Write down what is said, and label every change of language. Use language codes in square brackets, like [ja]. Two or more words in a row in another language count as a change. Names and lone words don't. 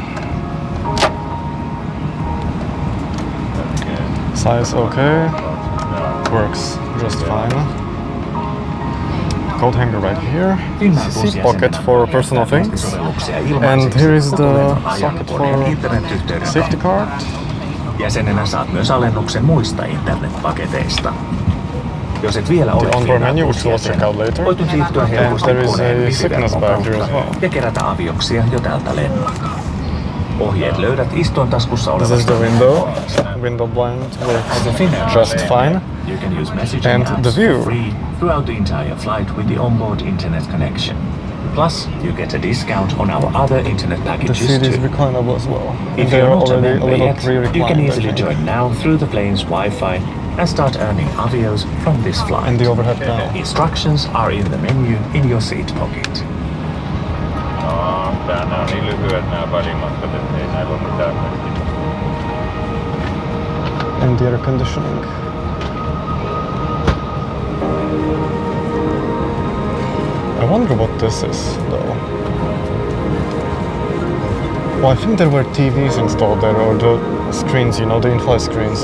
[en] Size okay, works just fine. Coat hanger right here, seat pocket for personal things, and here is the socket for safety card. [fi] Jäsenenä saat myös alennuksen muista internetpaketeista. Jos et vielä ole [en] menu, which we'll check out later. [fi] voit siirtyä helposti [en] there is [fi] koneen [en] a sickness bag here as well. [fi] ja kerätä avioksia jo tältä lennolta. Ohjeet löydät istuintaskussa [en] This is [fi] olevasta [en] the window blind As a works Finnair just passenger, fine. You can use messaging And apps the view. for free throughout the entire flight with the onboard internet connection. Plus, you get a discount on our other internet The packages seat is too. reclinable as well. If They you're are not a already a member little yet, pre-reclined. you can I easily think. join now through the plane's Wi-Fi and start earning avios from this flight. And the overhead panel. Instructions are in the menu in your seat pocket. [fi] No, tää on niin lyhyet nää välimatkat, ettei näillä ole mitään merkitystä. [en] And the air conditioning. I wonder what this is, though. Well, I think there were TVs installed there, or the screens, you know, the in-flight screens.